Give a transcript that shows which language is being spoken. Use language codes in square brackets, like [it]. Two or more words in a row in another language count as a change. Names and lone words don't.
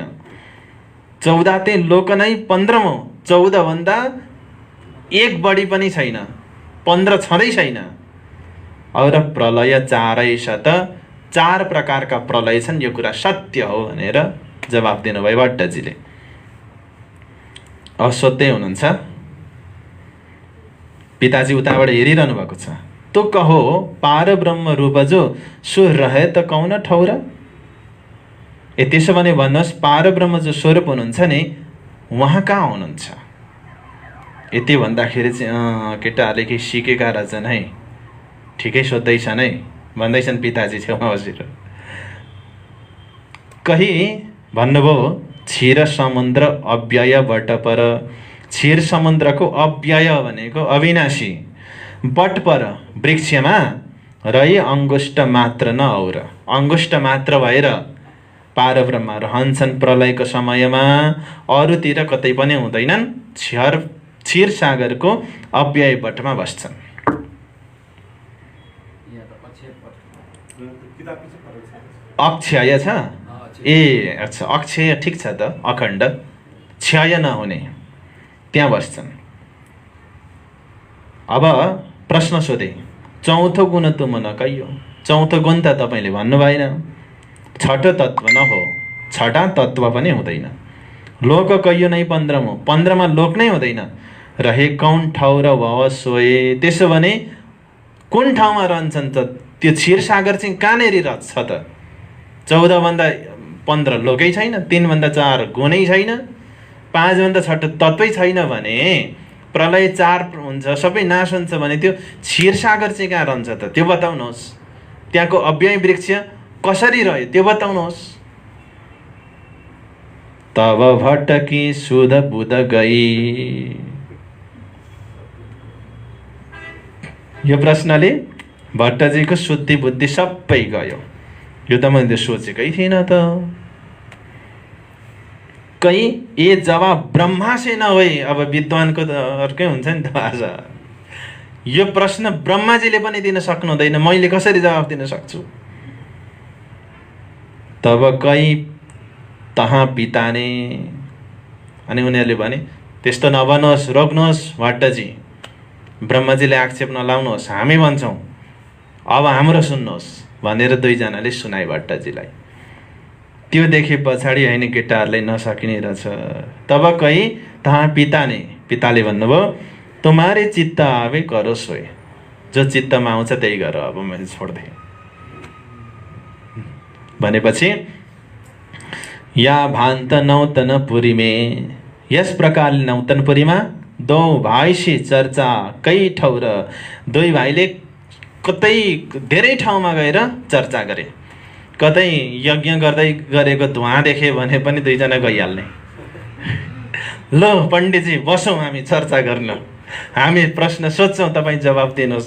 [ne] 14 ते लोक नै 15मो, 14 भन्दा 1 बढी पनि छैन, 15 छँदै छैन। और प्रलय 4 त 4 प्रकारका प्रलय छन्, यो कुरा सत्य हो भनेर जवाफ दिनुभयो भट्टजीले। अब सोध्दै हुनुहुन्छ, पिताजी उताबाट हेरिरहनु भएको छ। [hi] तो कहो पार ब्रह्म रूप जो सो रहे त कौन ठौरा? [ne] ए त्यसो भने भन्नुहोस्, पार ब्रह्म जो स्वरूप हुनुहुन्छ नि, उहाँ कहाँ हुनुहुन्छ? यति भन्दाखेरि चाहिँ केटाहरूले केही सिकेका रहेछन् है, ठिकै सोध्दैछन् है भन्दैछन् पिताजी छेउमा बसेर। कही भन्नुभयो क्षीर समुद्र अव्यय बट पर। क्षीर समुद्रको अव्यय भनेको अविनाशी, बट पर वृक्षमा रही अङ्गुष्ठ मात्र न और, अङ्गुष्ठ मात्र भएर पारब्रह्म रहन्छन् प्रलयको समयमा, अरूतिर कतै पनि हुँदैनन्। क्षीर सागरको अव्यय बटमा बस्छन्। अक्षय छ? ए अच्छा, अक्षय ठिक छ त, अखण्ड, क्षय नहुने, त्यहाँ बस्छन्। अब प्रश्न सोधे, चौथो गुण [hi] तुम न कहियो। [ne] चौथो गुण त तपाईँले भन्नु भएन। छठो तत्व न हो, छठा तत्व पनि हुँदैन। लोक कहियो नै 15मो, 15मा लोक नै हुँदैन। [hi] रहे कौन ठाउँ र भव सोए, [ne] त्यसो भने कुन ठाउँमा रहन्छन् त? त्यो क्षीर सागर चाहिँ कहाँनिर छ त? 14 भन्दा 15 लोकै छैन, 3 भन्दा 4 गुणै छैन, 5 भन्दा 6 तत्वै छैन भने प्रलय 4 हुन्छ, सबै नाश हुन्छ भने त्यो क्षीर सागर चाहिँ कहाँ रहन्छ त? त्यो बताउनुहोस्। त्यहाँको अव्यय वृक्ष कसरी रह्यो त्यो बताउनुहोस्। [hi] तब भट्टकी सुध बुध गई। [ne] यो प्रश्नले भट्टजीको शुद्धि बुद्धि सबै गयो। यो त मैले सोचेकै थिइनँ त। कहीँ ए जवाब ब्रह्मा से नभई, अब विद्वानको त अर्कै हुन्छ नि त भाषा। यो प्रश्न ब्रह्माजीले पनि दिन सक्नुहुँदैन, मैले कसरी जवाब दिन सक्छु? [hi] तब कहीँ तहाँ पिताने। [ne] अनि उनीहरूले भने त्यस्तो नभन्नुहोस्, रोक्नुहोस् भट्टजी, ब्रह्माजीले आक्षेप नलाउनुहोस्, हामी भन्छौँ, अब हाम्रो सुन्नुहोस् भनेर दुईजनाले सुनाए भट्टजीलाई। त्यो देखे पछाडि होइन केटाहरूलाई नसकिने रहेछ। तब कहीँ तहाँ पिताने, पिताले भन्नुभयो [hi] तुम्हारे चित्त आवे करो सोए, [ne] जो चित्तमा आउँछ त्यही गर, अब मैले छोड्देँ भनेपछि [hi] या भान्त नौतनपुरीमे, [ne] यस प्रकारले नौतनपुरीमा [hi] दो भाइसी चर्चा कई [ne] ठाउँ र दुई भाइले कतै धेरै ठाउँमा गएर चर्चा गरे। कतै यज्ञ गर्दै गरेको धुवा देखे भने पनि दुईजना गइहाल्ने, ल पण्डितजी बसौँ हामी चर्चा गर्न, हामी प्रश्न सोध्छौँ तपाईँ जवाब दिनुहोस्।